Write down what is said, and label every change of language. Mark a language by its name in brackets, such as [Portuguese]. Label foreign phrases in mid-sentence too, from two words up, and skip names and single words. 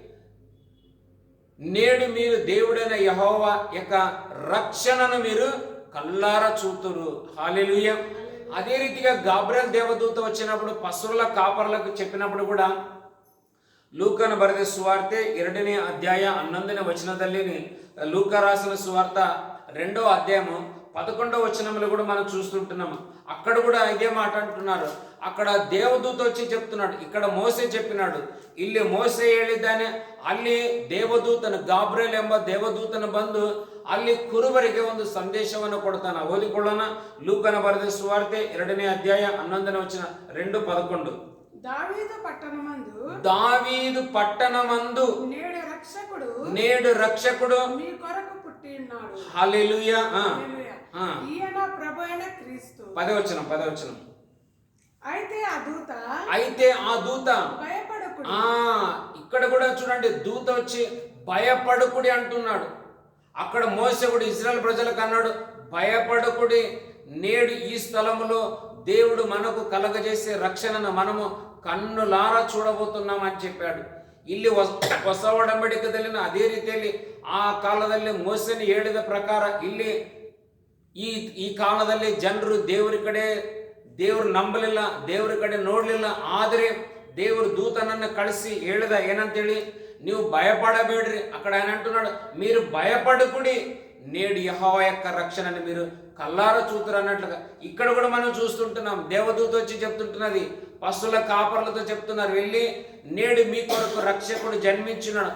[Telugu] నేడు మీరు దేవుడైన యెహోవా యొక్క రక్షణను మీరు కల్లారా చూతురు. హల్లెలూయా. అదే రీతిగా గాబ్రియల్ దేవదూత వచ్చినప్పుడు పశువుల కాపర్లకు చెప్పినప్పుడు కూడా [Kannada] ಲೂಕನು ಬರೆದ ಸುವಾರ್ತೆ 2ನೇ ಅಧ್ಯಾಯ 11ನೇ ವಚನದಲ್ಲಿ [Telugu] లూకా రాసిన సువార్త 2వ అధ్యాయము 11వ వచనంలో కూడా మనం చూస్తుంటున్నాము. అక్కడ కూడా ఇదే మాట అంటున్నారు. అక్కడ దేవదూత వచ్చి చెప్తున్నాడు. ఇక్కడ మోసే చెప్పినాడు. [Kannada] ಇಲ್ಲಿ ಮೋಸೆ ಹೇಳಿದ್ದಾನೆ, ಅಲ್ಲಿ ದೇವದೂತನ ಗಾಬ್ರಿಯಲ್ ಎಂಬ ದೇವದೂತನ ಬಂದು ಅಲ್ಲಿ ಕುರುಬರಿಗೆ ಒಂದು ಸಂದೇಶವನ್ನು ಕೊಡ್ತಾನೆ. ಓದಿಕೊಳ್ಳೋಣ. ಲೂಕನ ಬರೆದ ಸುವಾರ್ತೆ 2ನೇ ಅಧ್ಯಾಯ 11ನೇ ವಚನ 2:11. [Telugu] దావీదు పట్టణమందు నేడు రక్షకుడు మీ కొరకు పుట్టినాడు. హల్లెలూయా. ఈయన ప్రభువైన క్రీస్తు. 10వ వచనం. అయితే ఆ దూత భయపడకుడి. ఇక్కడ కూడా చూడండి, దూత వచ్చి భయపడకుడి అంటున్నాడు. అక్కడ మోసే కూడా ఇశ్రాయేల్ ప్రజలకు అన్నాడు, భయపడకుడి, నేడు ఈ స్థలములో దేవుడు మనకు కలగజేసే రక్షణను మనము కన్నులారా చూడబోతున్నాం అని చెప్పాడు. [Kannada] ಇಲ್ಲಿ ಹೊಸ ಒಡಂಬಡಿಕೆದಲ್ಲಿನ ಅದೇ ರೀತಿಯಲ್ಲಿ ಆ ಕಾಲದಲ್ಲಿ ಮೋಸೆಯನ್ನು ಹೇಳಿದ ಪ್ರಕಾರ ಇಲ್ಲಿ ಈ ಕಾಲದಲ್ಲಿ ಜನರು ದೇವರು ನಂಬಲಿಲ್ಲ, ದೇವರ ಕಡೆ ನೋಡಲಿಲ್ಲ. ಆದರೆ ದೇವರು ದೂತನನ್ನು ಕಳಿಸಿ ಹೇಳಿದ ಏನಂತೇಳಿ, ನೀವು భయపడಬೇಡ್ರಿ. [Telugu] అక్కడ ఆయన అంటున్నాడు, మీరు భయపడకుడి, నేడు యెహోవా యొక్క రక్షణని మీరు కల్లారా చూతురు అన్నట్లుగా ఇక్కడ కూడా మనం చూస్తుంటున్నాం. దేవదూత వచ్చి చెప్తుంటున్నది, పశువుల కాపర్లతో చెప్తున్నారు, వెళ్ళి నేడు మీ కొరకు రక్షకుడు జన్మించున్నాడు.